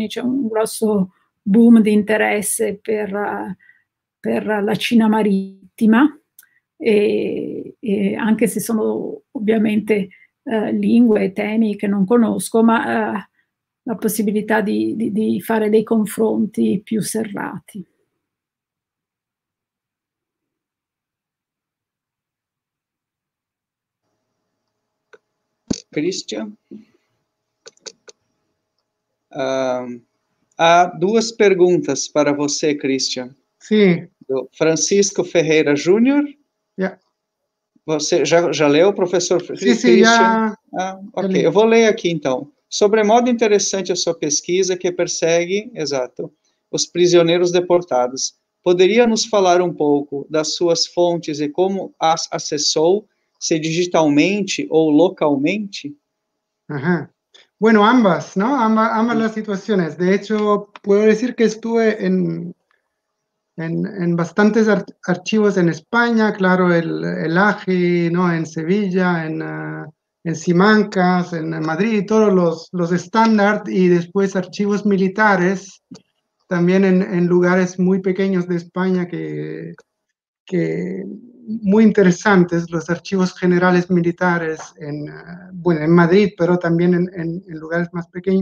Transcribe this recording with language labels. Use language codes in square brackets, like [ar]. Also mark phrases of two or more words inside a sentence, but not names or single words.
[it] C'è un grosso boom di interesse per la Cina marittima, e anche se sono ovviamente lingue e temi che non conosco, ma la possibilità di fare dei confronti più serrati. [pt] Christian? Há duas perguntas para você, Christian. Sim. Do Francisco Ferreira Júnior. Yeah. Você já leu, professor Christian? Sim, já. Ok, eu vou ler aqui então. Sobremodo interessante a sua pesquisa que persegue, os prisioneiros deportados. Poderia nos falar um pouco das suas fontes e como as acessou, se digitalmente ou localmente? [es] Ajá. Bueno, ambas, ¿no? Ambas las situaciones. De hecho, puedo decir que estuve en bastantes archivos en España, claro, el AGI, ¿no? En Sevilla, en Simancas, en Madrid, todos los estándar, y después archivos militares, también en lugares muy pequeños de España que muy interesantes, los archivos generales militares en Madrid, pero también en lugares más pequeños.